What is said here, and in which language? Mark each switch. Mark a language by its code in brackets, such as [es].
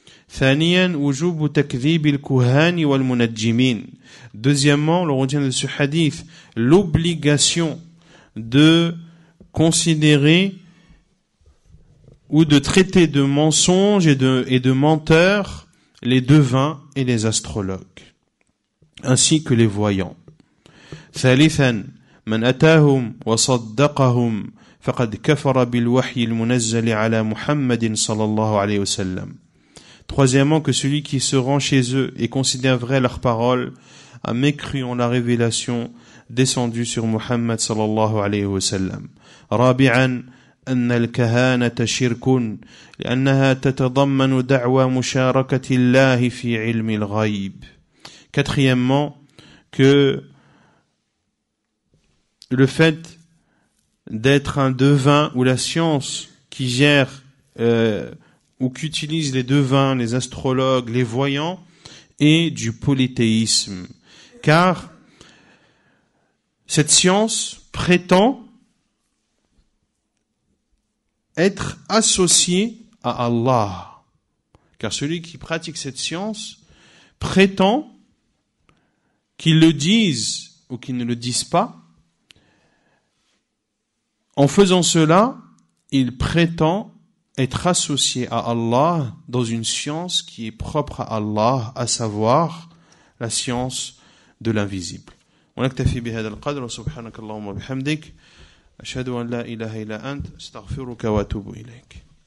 [ar] ثانيا وجوب تكذيب الكهان والمنجمين. [fr] Deuxièmement, l'on retient de ce hadith l'obligation de considérer ou de traiter de mensonges et de menteurs les devins et les astrologues, ainsi que les voyants. [ar] ثالثا من أتاهم وصدقهم فقد كفر بالوحي المنزل على محمد صلى الله عليه وسلم. [fr] Troisièmement, que celui qui se rend chez eux et considère vrai leurs paroles a mécru en la révélation descendue sur Muhammad [ar] sallallahu alayhi wa sallam. رابعا أن الكهانة شرك لأنها تتضمن دعوى مشاركة الله في علم الغيب. [fr] Quatrièmement, que le fait d'être un devin ou la science qui gère ou qu'utilisent les devins, les astrologues, les voyants, est du polythéisme. Car cette science prétend être associée à Allah. Car celui qui pratique cette science prétend, qu'il le dise ou qu'il ne le dise pas, en faisant cela, il prétend être associé à Allah dans une science qui est propre à Allah, à savoir la science de l'invisible. [ar] ونكتفي بهذا القدر، وسبحانك اللهم وبحمدك أشهد أن لا إله إلا أنت أستغفرك وأتوب إليك.